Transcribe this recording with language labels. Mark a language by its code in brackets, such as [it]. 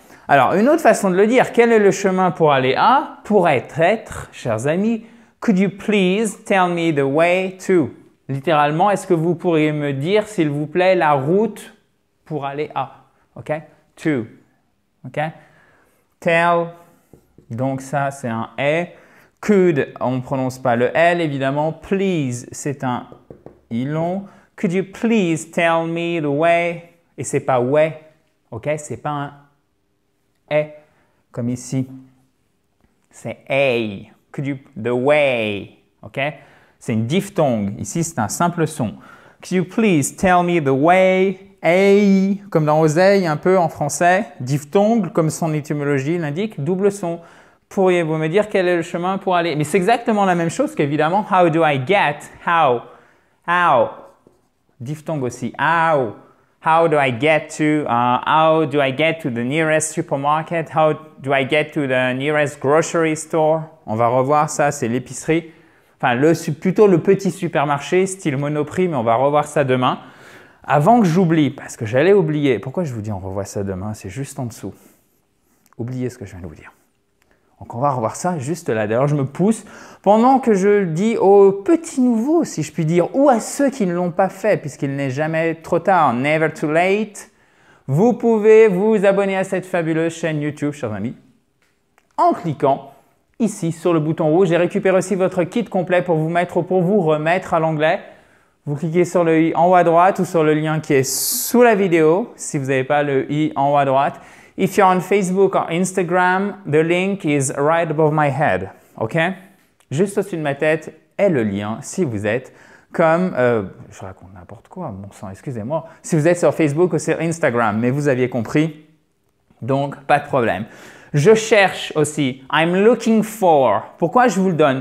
[fr] Alors, une autre façon de le dire, quel est le chemin pour aller à? Pourrait être, chers amis, [en] could you please tell me the way to? [fr] Littéralement, est-ce que vous pourriez me dire, s'il vous plaît, la route pour aller à? [en] OK? To. OK? Tell. [fr] Donc, ça, c'est un « et ». Could, on ne prononce pas le « L », évidemment. Please, c'est un « i » long. [en] Could you please tell me the way? [fr] Et c'est pas « way ». OK? C'est pas un « et » comme ici. C'est « a ». [en] Could you, the way. [fr] OK? C'est une diphtongue. Ici, c'est un simple son. [en] Could you please tell me the way? [fr] A, comme dans oseille un peu en français. Diphtongue, comme son étymologie l'indique, double son. Pourriez-vous me dire quel est le chemin pour aller? Mais c'est exactement la même chose qu'évidemment, [en] how do I get? How? How? [fr] Diphtongue aussi. [en] How? How do I get to? How do I get to the nearest supermarket? How do I get to the nearest grocery store? [fr] On va revoir ça, c'est l'épicerie. Enfin, plutôt le petit supermarché, style Monoprix, mais on va revoir ça demain. Avant que j'oublie, parce que j'allais oublier. Pourquoi je vous dis on revoit ça demain? C'est juste en dessous. Oubliez ce que je viens de vous dire. Donc, on va revoir ça juste là. D'ailleurs, je me pousse pendant que je dis aux petits nouveaux, si je puis dire, ou à ceux qui ne l'ont pas fait, puisqu'il n'est jamais trop tard, [en] never too late. [fr] Vous pouvez vous abonner à cette fabuleuse chaîne YouTube, chers amis, en cliquant ici sur le bouton rouge. J'ai récupéré aussi votre kit complet pour vous remettre à l'anglais. Vous cliquez sur le i en haut à droite ou sur le lien qui est sous la vidéo, si vous n'avez pas le i en haut à droite. [en] If you're on Facebook or Instagram, the link is right above my head. OK? [fr] Juste au-dessus de ma tête est le lien si vous êtes comme, je raconte n'importe quoi, bon sang, excusez-moi, si vous êtes sur Facebook ou sur Instagram, mais vous aviez compris, donc pas de problème. Je cherche aussi, [en] I'm looking for. [fr] Pourquoi je vous le donne?